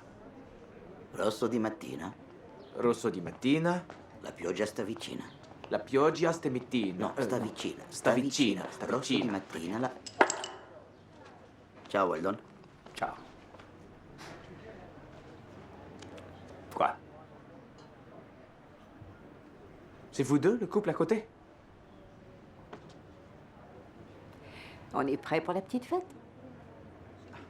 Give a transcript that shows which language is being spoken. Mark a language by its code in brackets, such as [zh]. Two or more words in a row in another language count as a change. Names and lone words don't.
[it] Rosso di mattina, Rosso di mattina, la pioggia sta vicina. la pioggia sta mattina. No, sta vicina. Sta vicina, sta Rosso di vicina. mattina, la... Ciao, Weldon. Ciao. [fr] Quoi? C'est vous deux, le couple à côté? On est prêt pour la petite fête?